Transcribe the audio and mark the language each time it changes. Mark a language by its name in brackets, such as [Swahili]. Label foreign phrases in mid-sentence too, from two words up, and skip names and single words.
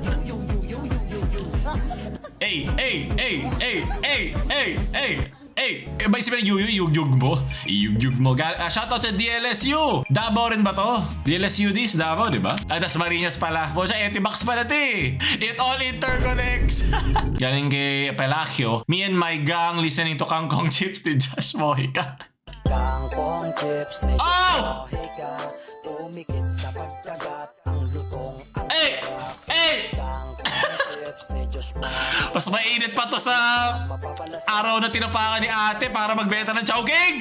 [Filipino] Hey! Ba isipin na yugyug mo? Iyugyug mo. Shoutout sa DLSU! Davao rin ba to? DLSU this, Davao, di ba? Das Marinas pala. O siya, Etimax pala [English] It all interconnects! [Filipino] Galing kay Pelagio. [English] Me and my gang listening to Kangkong Chips ni Josh Mojica. [Filipino] Kangkong chips ni Oh! Mojica. Tumikit sa pagkagat ang lutong ang Hey! chips ni Josh Mojica. Mas mainit pa to sa araw na tinapakan ni ate para magbenta ng Chowking!